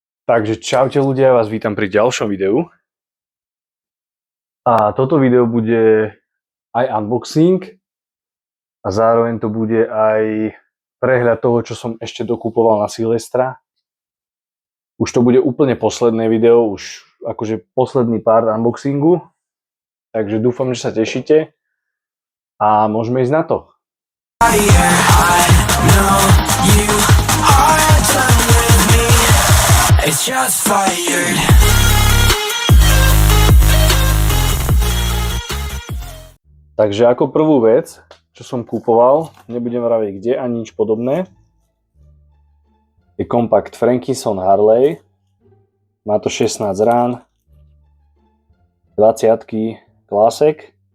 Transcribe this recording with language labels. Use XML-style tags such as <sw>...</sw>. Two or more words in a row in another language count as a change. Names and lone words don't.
<sk>Takže čaute ľudia, vás vítam pri ďalšom videu. A toto video bude aj unboxing a zároveň to bude aj prehľad toho, čo som ešte dokupoval na Silvestra. Už to bude úplne posledné video, už akože posledný pár unboxingu. Takže dúfam, že sa tešíte a môžeme ísť na to.</sk> <en>It's just fired.</en> <sk>Takže ako prvú vec, čo som kúpoval, nebudem vraviť kde ani nič podobné, je kompakt Frankison Harley. Má to 16 rán, 20 klásek.</sk>